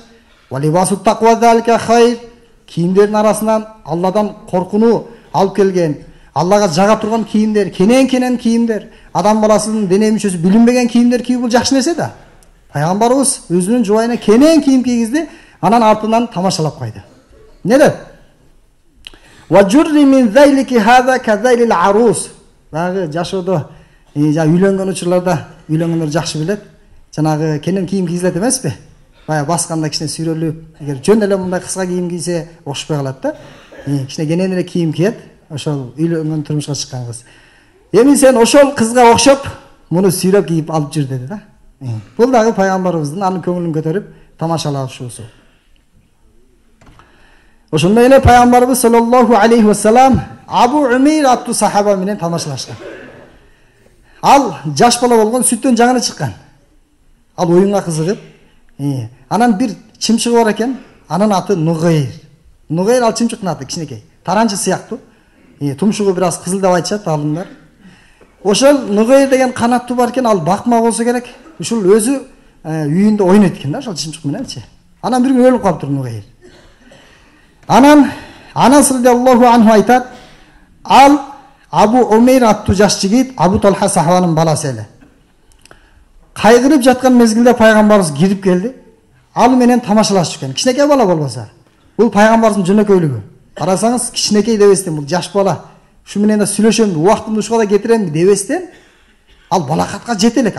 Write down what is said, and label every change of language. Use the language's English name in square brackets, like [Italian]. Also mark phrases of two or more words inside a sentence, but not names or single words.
[Arabic] ولباس التقوى ذلك خير. [Kyrgyz] Кийимдердин арасынан Алладан коркунуу алып келген, Аллага жага турган кийимдер, кенен кийимдер, адам баласынын дене мүчөсү билинбеген кийимдер кийүү бул жакшы нерсе да. Пайгамбарыбыз өзүнүн жубайына кенен кийим кийгизди, анан артынан тамашалап койду. Не деп? [Arabic] وجري من ذيلك هذا كذيل العروس. [Kyrgyz] Багы жашоодо үйлөнгөн учурларда үйлөнгөндөр жакшы билет. Жанагы кенен кийим кийгизилет эмеспи? Бая басканда кичине сүйрөлүп, эгер жөн эле мындай кыска кийим кийсе окшопой калат да. Кичине кенен эле кийим кийет, ошол үйлөнгөн турмушка чыккан кыз. Эми сен ошол кызга окшоп муну сүйрөп кийип алып жүр деди да. Бул дагы пайгамбарыбыздын анын көңүлүн көтөрүп тамашалашуусу. Ошондой эле пайгамбарыбыз [Arabic] صلى الله عليه وسلم [Kyrgyz] Абу Умейр аттуу сахаба менен тамашалашкан. Ал жаш бала болгон, сүттөн жаңы чыккан. Ал оюнга кызыгып, анан бир чымчыгы бар экен, анын аты Нугайр. Нугайр ал чымчыктын аты кичинекей, таранчы сыяктуу. Тумшугу бир аз кызыл деп айтышат алымдар. Ошол Нугайр деген канаттуу бар экен, ал бакма болсо керек. Ушул өзү үйүндө ойнойт экен да, ошол чымчык мененчи. Анан бир күн өлүп калыптыр Нугайр. Анан Анас [Arabic] رضي الله عنه [Kyrgyz] айтат, ал Абу Умейр аттуу жаш жигит Абу Талха сахабанын баласы эле. Кайгырып жаткан мезгилде пайгамбарыбыз кирип келди. Ал менен тамашалашып экен. Кичинекей бала болбосо. Бул пайгамбарыбыздын жөнөкөйлүгү. Карасаңыз кичинекей дебестен бул жаш бала. Шу менен да сүйлөшөм, убактымды ушуга да кетирем дебестен ал балакатка жете элек.